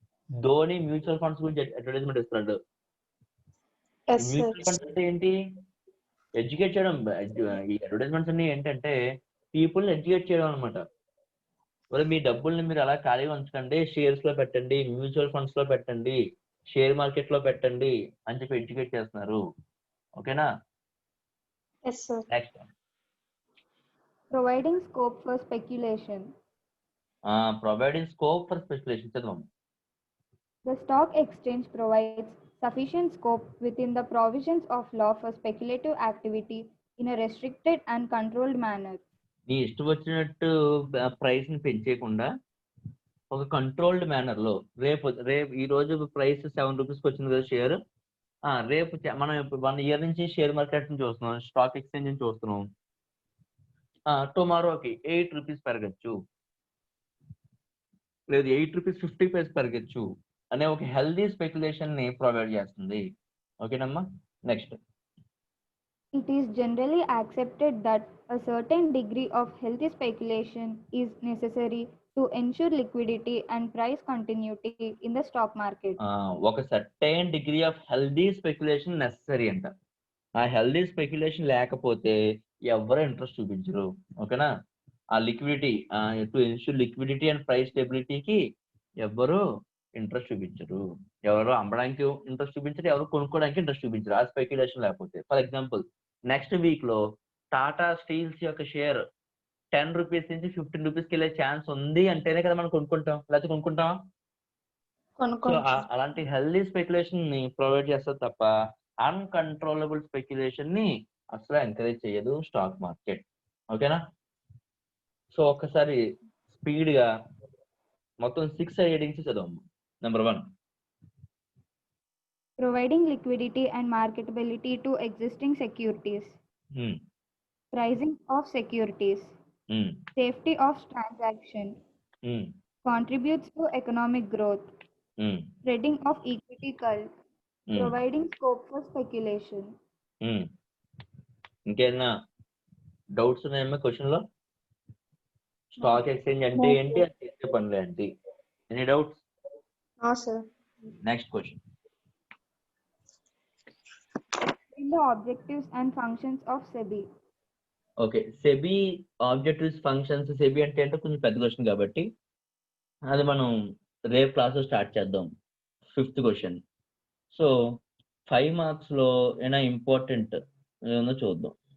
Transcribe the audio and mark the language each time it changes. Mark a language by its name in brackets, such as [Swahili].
[Telugu] Dhoni mutual funds గురించి advertisement ఇస్తున్నాడు. Mutual funds అంటే ఏంటి, ఎడ్యుకేట్ చేయడం. ఈ అడ్వర్టైజ్మెంట్స్ అన్ని ఏంటంటే పీపుల్ ఎడ్యుకేట్ చేయడం అనమాట. మీ డబ్బుల్ని మీరు అలా ఖాళీగా ఉంచకండి, షేర్స్ లో పెట్టండి, మ్యూచువల్ ఫండ్స్ లో పెట్టండి, షేర్ మార్కెట్ లో పెట్టండి అని చెప్పి ఎడ్యుకేట్ చేస్తున్నారు. ఓకేనా. Next, [English] Providing scope for speculation. [Telugu] Providing scope for speculation. చదవం. [English] The stock exchange provides sufficient scope within the provisions of law for speculative activity in a restricted and controlled manner. [Telugu] నీ ఇష్టం వచ్చినట్టు price ని పెంచేయకుండా ఒక controlled manner లో, రేపు ఈ రోజు price 7 రూపీస్కి వచ్చింది కదా షేర్, రేపు మనం 1 ఇయర్ నుంచి షేర్ మార్కెట్ నుంచి చూస్తున్నాం, స్టాక్ ఎక్స్చేంజ్ నుంచి చూస్తున్నాం, టుమారోకి 8 రూపీస్ పెరగచ్చు, లేదు 8 రూపీస్ 50 పైస్ పెరగచ్చు అనే ఒక హెల్దీ స్పెక్యులేషన్ ని ప్రొవైడ్ చేస్తుంది. ఓకేనమ్మా. Next, [English] It is generally accepted that a certain degree of healthy speculation is necessary to ensure liquidity and price continuity in the stock market. [Telugu] ఒక certain degree of healthy speculation necessary అంట. ఆ healthy speculation లేకపోతే ఎవరు interest చూపించరు. ఓకేనా. ఆ liquidity, to ensure liquidity and price స్టెబిలిటీకి ఎవరు interest చూపించరు. ఎవరు అమ్మడానికి ఇంట్రెస్ట్ చూపించరు, ఎవరు కొనుక్కోవడానికి ఇంట్రెస్ట్ చూపించరు ఆ స్పెక్యులేషన్ లేకపోతే. ఫర్ ఎగ్జాంపుల్, నెక్స్ట్ వీక్ లో టాటా స్టీల్స్ యొక్క షేర్ 10 రూపీస్ నుంచి 15 రూపీస్కి వెళ్ళే ఛాన్స్ ఉంది అంటేనే కదా మనం కొనుక్కుంటాం, లేకపోతే కొనుక్కుంటాం. సో అలాంటి హెల్దీ స్పెక్యులేషన్ ని ప్రొవైడ్ చేస్తారు తప్ప అన్కంట్రోలబుల్ స్పెక్యులేషన్ ని అసలు ఎంకరేజ్ చేయదు స్టాక్ మార్కెట్. ఓకేనా. సో ఒక్కసారి స్పీడ్ గా మొత్తం 6 headings చదవము. Number 1, [English] providing liquidity and marketability to existing securities, pricing of securities, safety of transaction, contributes to economic growth, spreading of equity cult, providing scope for speculation. [Telugu] ఇంకేమైనా doubts ఉన్నాయమ్మా question లో? Stock exchange అంటే [English] No, [Telugu] ఏంటి, అది చేసే పనులు ఏంటి? Any doubts? [English] No, sir. [Telugu] Next question. [English] In the objectives and functions of SEBI. [Telugu] Okay, SEBI objectives functions. SEBI అంటే కొంచెం పెద్ద క్వశ్చన్ కాబట్టి అది మనం రేపు క్లాస్ స్టార్ట్ చేద్దాం. 5th question. సో 5 మార్క్స్ లో ఏమైనా ఇంపార్టెంట్ ఏమన్నా చూద్దాం.